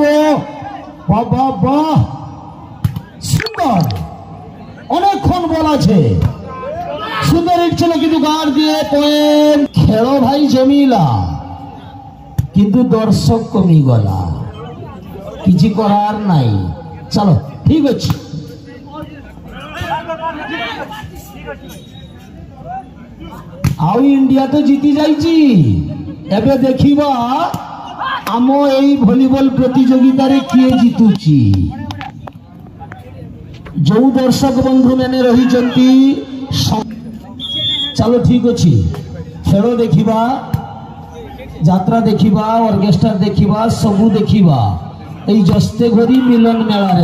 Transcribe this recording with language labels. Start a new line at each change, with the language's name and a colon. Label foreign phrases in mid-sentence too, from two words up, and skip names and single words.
Bangla: বাহ বাহ বাহ, সুন্দর, অনেকক্ষণ বল আছে। সুন্দর হিট ছিল, কিন্তু গার্ড দিয়ে পয়েন্ট। খেলো ভাই জমিলা, কিন্তু দর্শক কমি গলা, কিছু করার নাই। চলো ঠিক আছে।
Odia: ଆଉ ଇଣ୍ଡିଆ ତ ଜିତି ଯାଇଛି। ଏବେ ଦେଖିବା ଆମ ଏଇ ଭଲିବଲ ପ୍ରତିଯୋଗିତାରେ କିଏ ଜିତୁଛି। ଯୋଉ ଦର୍ଶକ ବନ୍ଧୁ ମାନେ ରହିଛନ୍ତି, ଚାଲ ଠିକ ଅଛି, ଖେଳ ଦେଖିବା, ଯାତ୍ରା ଦେଖିବା, ଅର୍କେଷ୍ଟ୍ରା ଦେଖିବା, ସବୁ ଦେଖିବା ଏଇ ଜସ୍ତେ ଘରି ମିଲନ ମେଳାରେ।